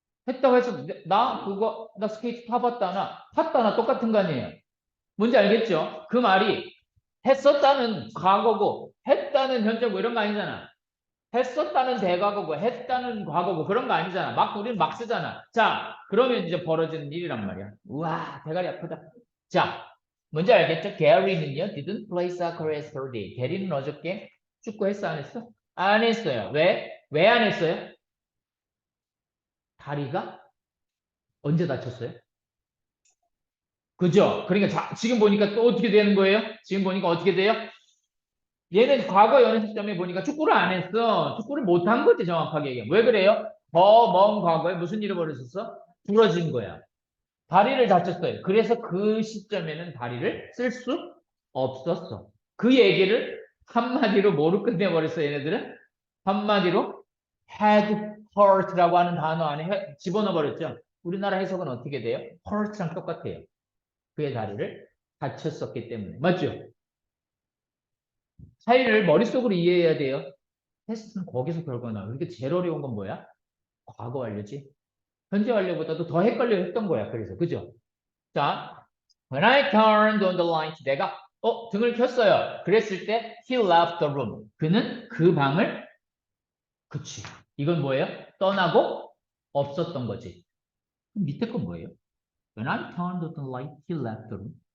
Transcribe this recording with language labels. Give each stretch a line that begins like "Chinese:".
Korean: 했다고 해서 나 스케이트 타봤다. 나 탔다. 나 똑같은 거 아니에요. 뭔지 알겠죠? 그 말이 했었다는 과거고 했다는 현재고 이런 거 아니잖아. 했었다는 대과거고 했다는 과거고 그런 거 아니잖아. 우리는 막 쓰잖아. 자, 그러면 이제 벌어지는 일이란 말이야. 우와, 대가리 아프다. 자, 뭔지 알겠죠? 게리는요,
English: didn't play soccer yesterday.
Korean: 게리는 어저께 축구 했어, 안 했어? 안 했어요. 왜? 왜 안 했어요? 다리가 언제 다쳤어요? 그죠? 그러니까 지금 보니까 또 어떻게 되는 거예요? 지금 보니까 어떻게 돼요? 얘는 과거 연애 시점에 보니까 축구를 안 했어. 축구를 못 한 거지, 정확하게 얘기하면. 왜 그래요? 더 먼 과거에 무슨 일을 벌였었어? 부러진 거야. 다리를 다쳤어요. 그래서 그 시점에는 다리를 쓸 수 없었어. 그 얘기를 한마디로 뭐로 끝내버렸어, 얘네들은? 한마디로
English: had hurt
Korean: 라고 하는 단어 안에 집어넣어 버렸죠. 우리나라 해석은 어떻게 돼요? hurt랑 똑같아요. 그의 다리를 다쳤었기 때문에. 맞죠? 차이를 머릿속으로 이해해야 돼요. 테스트는 거기서 결과 나와요. 그러니까 제일 어려운 건 뭐야? 과거 완료지. 현재 완료보다도 더 헷갈려 했던 거야. 그래서 그죠?
English: 자, when I turned on the light,
Korean: 내가 등을 켰어요. 그랬을 때
English: he left the room.
Korean: 그는 그 방을 그치. 이건 뭐예요? 떠나고 없었던 거지. 그럼 밑에 건 뭐예요?
English: When I turned on the light, he left the room.